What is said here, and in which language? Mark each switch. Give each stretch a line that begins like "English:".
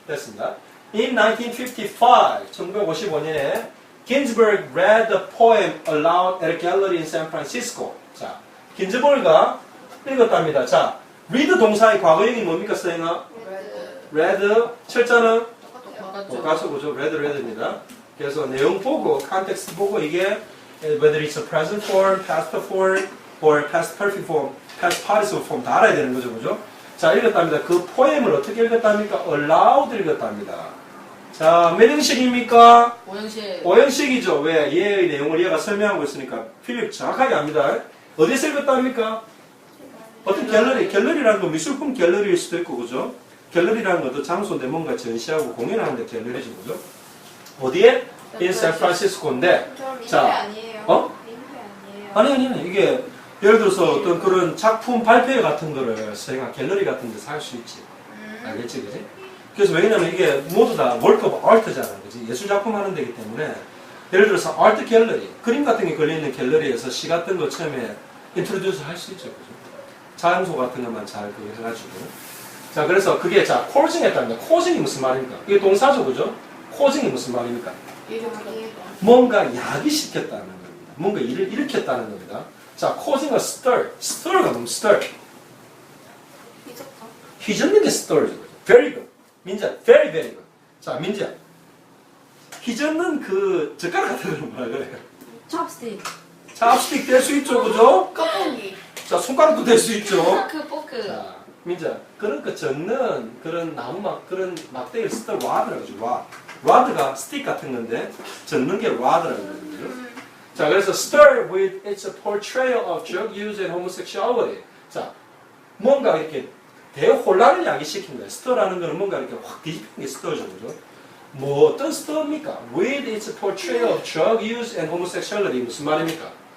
English: 됐습니다. In 1955,
Korean: 1955년에
English: Ginsberg read the poem aloud at a gallery in San Francisco.
Korean: 자, 긴즈버그가 읽었답니다. 자, read 동사의 과거형이 뭡니까, 서영아? read, 철자는 똑같죠, 그죠? read입니다. 그래서 내용 보고, 컨텍스트 보고 이게
English: whether it's a present form, past form, or past perfect form, past participle form
Korean: 다 알아야 되는 거죠, 그죠? 자, 읽었답니다. 그 포엠을 어떻게 읽었답니까? aloud 읽었답니다. 자, 몇 형식입니까? 오영실. 5형식이죠. 왜? 얘의 내용을 얘가 설명하고 있으니까 필립 정확하게 압니다. 어디서 읽었답니까? 어떤 갤러리라는 건 미술품 갤러리일 수도 있고, 그죠? 갤러리라는 것도 장소인데 뭔가 전시하고 공연하는데 갤러리죠, 그죠? 어디에?
English: In San Francisco인데, 자,
Korean: 아니에요. 어? 링크 아니에요. 아니, 이게, 예를 들어서 어떤 그런 작품 발표회 같은 거를 서영아 갤러리 같은 데서 할 수 있지. 알겠지, 그지? 그래서 왜냐면 이게 모두 다 work of art잖아, 그지? 예술 작품 하는 데이기 때문에, 예를 들어서 아트 갤러리, 그림 같은 게 걸려있는 갤러리에서 시 같은 거 처음에 인트로듀스 할 수 있죠, 그죠? 장소 같은 것만 잘 그거 해가지고. 자, 그래서 그게, 자, 코징 했답니다. 코징이 무슨 말입니까? 이게 동사죠, 그죠? 코징이 무슨 말입니까? 뭔가 야기시켰다는 겁니다. 뭔가 일을 일으켰다는 겁니다. 자,
English: causing a stir.
Korean: stir가 너무 stir. 미쳤다. 휘젓는 게 stir죠.
English: very good.
Korean: 민지야,
English: very good.
Korean: 자, 민지야. 휘젓는 그 젓가락 같은 거 뭐라 그래요? 찹스틱. 찹스틱 될 수 있죠, 그죠? 껍데기. 자, 손가락도 될 수 있죠. 포크. 자, 민지야, 그런 거 젓는 그런 나무막 그런 막대기를 stir rod라고 하죠.
English: rod.
Korean: rod가 스틱 같은 건데 젓는 게 rod라고 하거든요. 자, 그래서
English: stir with its portrayal of drug use and homosexuality.
Korean: 자, 뭔가 이렇게 대혼란을 야기시킨 거예요. stir라는 거는 뭔가 이렇게 확 뒤집힌 게 stir죠, 그죠? 뭐 어떤 stir입니까?
English: With its portrayal of drug use and homosexuality
Korean: 무슨 말입니까?